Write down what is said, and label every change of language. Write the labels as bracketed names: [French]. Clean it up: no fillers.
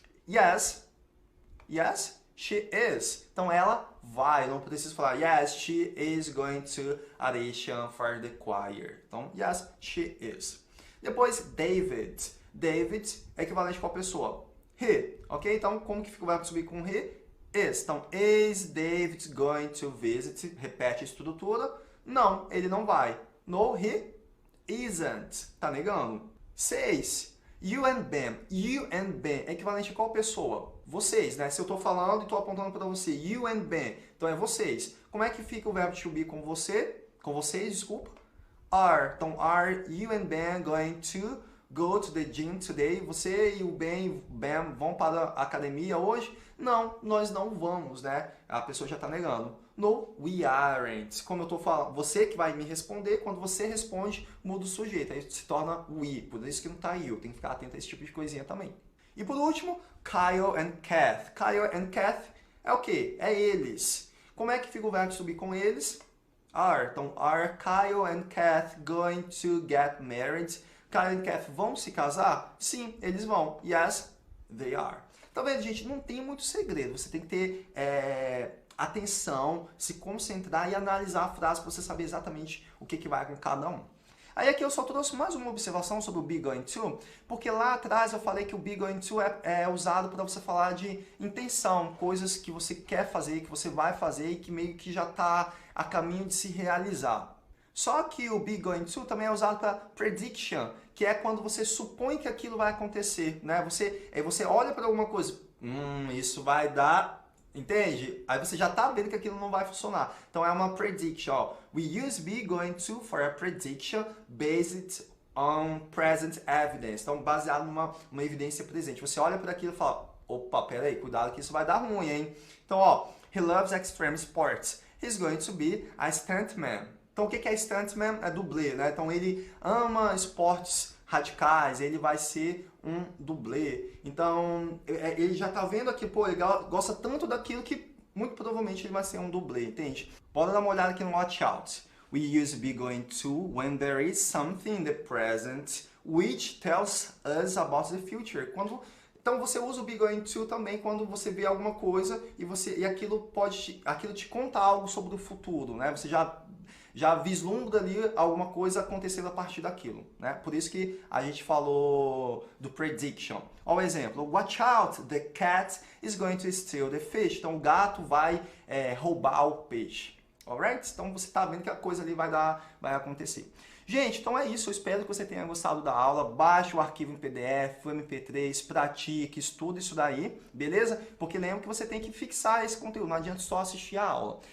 [English] Yes, she is. [Portuguese] Então, ela vai, não preciso falar [English] yes, she is going to audition for the choir. [Portuguese] Então, [English] yes, she is. [Portuguese] Depois, David. David é equivalente a qual pessoa? He, ok? Então, como que fica o verbo subir com he? [English] Is. Então, is David going to visit? [Portuguese] Repete a estrutura. Não, ele não vai. [English] No, he isn't. [Portuguese] Tá negando? 6. You and Ben. You and Ben é equivalente a qual pessoa? Vocês, né? Se eu estou falando e estou apontando para você. You and Ben. Então, é vocês. Como é que fica o verbo to be com você? Com vocês, desculpa. Are. [English] Então, are you and Ben going to go to the gym today? [Portuguese] Você e o Ben vão para a academia hoje? Não, nós não vamos, né? A pessoa já está negando. [English] No, we aren't. [Portuguese] Como eu estou falando, você que vai me responder, quando você responde, muda o sujeito. Aí se torna we. Por isso que não está you. Tem que ficar atento a esse tipo de coisinha também. E por último, Kyle and Kath. Kyle and Kath é o quê? É eles. Como é que fica o verbo subir com eles? [English] Are. Então, are Kyle and Kath going to get married? [Portuguese] Kyle e Kath vão se casar? Sim, eles vão. [English] Yes, they are. [Portuguese] Tá vendo, gente? Não tem muito segredo. Você tem que ter atenção, se concentrar e analisar a frase para você saber exatamente o que vai com cada um. Aí aqui eu só trouxe mais uma observação sobre o be going to, porque lá atrás eu falei que o be going to é usado para você falar de intenção, coisas que você quer fazer, que você vai fazer e que meio que já está a caminho de se realizar. Só que o be going to também é usado para prediction, que é quando você supõe que aquilo vai acontecer, né? Você olha para alguma coisa, isso vai dar, entende? Aí você já está vendo que aquilo não vai funcionar. Então é uma prediction. Ó. [English] We use be going to for a prediction based on present evidence. [Portuguese] Então baseado numa evidência presente. Você olha para aquilo e fala, opa, peraí, cuidado que isso vai dar ruim, hein? [English] Então, ó, he loves extreme sports. He's going to be a stuntman. [Portuguese] Então, o que é stuntman? É dublê, né? Então, ele ama esportes radicais, ele vai ser um dublê. Então, ele já tá vendo aqui, pô, ele gosta tanto daquilo que muito provavelmente ele vai ser um dublê, entende? Pode dar uma olhada aqui no watch out. [English] We use be going to when there is something in the present which tells us about the future. [Portuguese] Então você usa o be going to também quando você vê alguma coisa e aquilo te conta algo sobre o futuro, né? Você já vislumbra ali alguma coisa acontecendo a partir daquilo, né? Por isso que a gente falou do prediction. Olha o exemplo. [English] Watch out, the cat is going to steal the fish. [Portuguese] Então o gato vai roubar o peixe. Alright? Então você está vendo que a coisa ali vai acontecer. Gente, então é isso. Eu espero que você tenha gostado da aula. Baixe o arquivo em PDF, o MP3, pratique, estude isso daí, beleza? Porque lembra que você tem que fixar esse conteúdo, não adianta só assistir a aula.